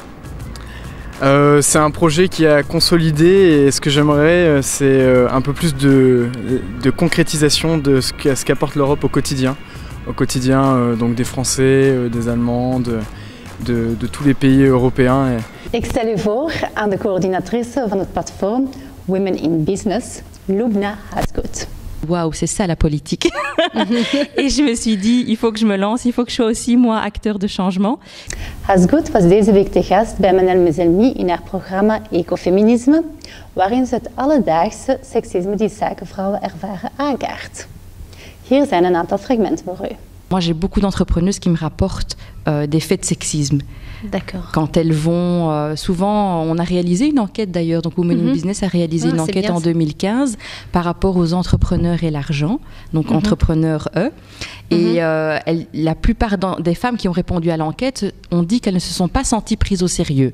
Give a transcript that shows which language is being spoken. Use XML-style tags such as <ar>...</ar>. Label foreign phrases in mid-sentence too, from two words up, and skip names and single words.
<fr>C'est un projet qui a consolidé et ce que j'aimerais, c'est un peu plus de concrétisation de ce qu'apporte l'Europe au quotidien donc des Français, des Allemands, de tous les pays européens.</fr> <nl>Ik stel u voor aan de coördinatrice van het platform Women in Business, Lubna Hasgood.</nl> <fr>Waouh, c'est ça la politique. Et je me suis dit, il faut que je me lance, il faut que je sois aussi moi acteur de changement.</fr> <nl>Hasgood was deze week te gast bij Manel Mezelmi in haar programma Ecofeminisme, waarin ze het alledaagse seksisme die zakenvrouwen ervaren aankaart. Hier zijn een aantal fragmenten voor u.</nl> <fr>Moi, j'ai beaucoup d'entrepreneuses qui me rapportent des faits de sexisme. D'accord. Quand elles vont, souvent, on a réalisé une enquête d'ailleurs, donc Women in Business a réalisé une enquête en 2015 par rapport aux entrepreneurs et l'argent, donc entrepreneurs Et la plupart des femmes qui ont répondu à l'enquête ont dit qu'elles ne se sont pas senties prises au sérieux.</fr>